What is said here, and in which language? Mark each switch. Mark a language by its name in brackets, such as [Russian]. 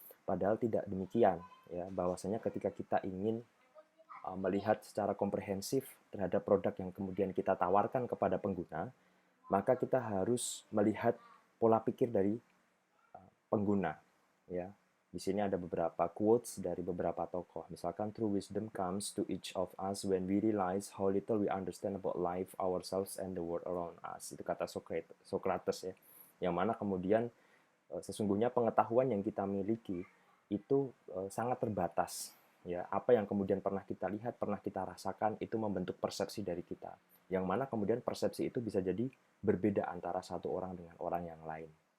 [Indonesian] Padahal tidak demikian ya, bahwasanya ketika kita ingin melihat secara komprehensif terhadap produk yang kemudian kita tawarkan kepada pengguna, maka kita harus melihat pola pikir dari pengguna ya. Di sini ada beberapa quotes dari beberapa tokoh. Misalkan, [English] true wisdom comes to each of us when we realize how little we understand about life, ourselves, and the world around us. [Indonesian] Itu kata Socrates ya. Yang mana kemudian sesungguhnya pengetahuan yang kita miliki itu sangat terbatas. Ya, apa yang kemudian pernah kita lihat, pernah kita rasakan, itu membentuk persepsi dari kita. Yang mana kemudian persepsi itu bisa jadi berbeda antara satu orang dengan orang yang lain.